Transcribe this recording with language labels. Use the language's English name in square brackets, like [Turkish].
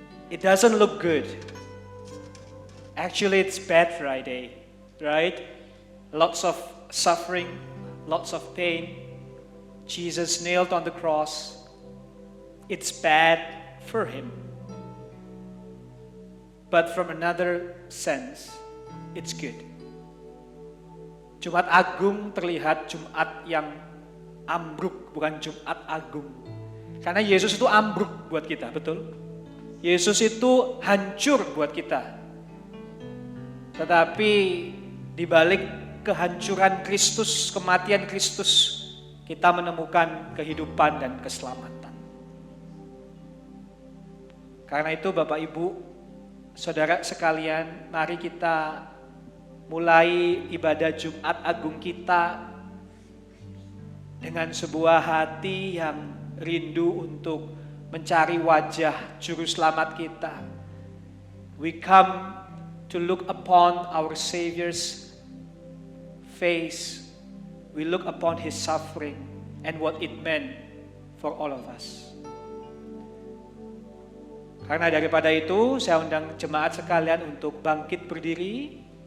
[English] It doesn't look good. Actually it's Bad Friday, right? Lots of suffering, lots of pain. Jesus nailed on the cross. It's bad for him. But from another sense, it's good. [Indonesian] Jumat Agung terlihat Jumat yang ambruk, bukan Jumat Agung. Karena Yesus itu ambruk buat kita, betul? Yesus itu hancur buat kita. Tetapi di balik kehancuran Kristus, kematian Kristus, kita menemukan kehidupan dan keselamatan. Karena itu Bapak Ibu, saudara sekalian, mari kita mulai ibadah Jumat Agung kita dengan sebuah hati yang rindu untuk mencari wajah Juru Selamat kita. [English] We come to look upon our Savior's face. We look upon His suffering and what it meant for all of us. [Indonesian] Karena daripada itu, saya undang jemaat sekalian untuk bangkit berdiri.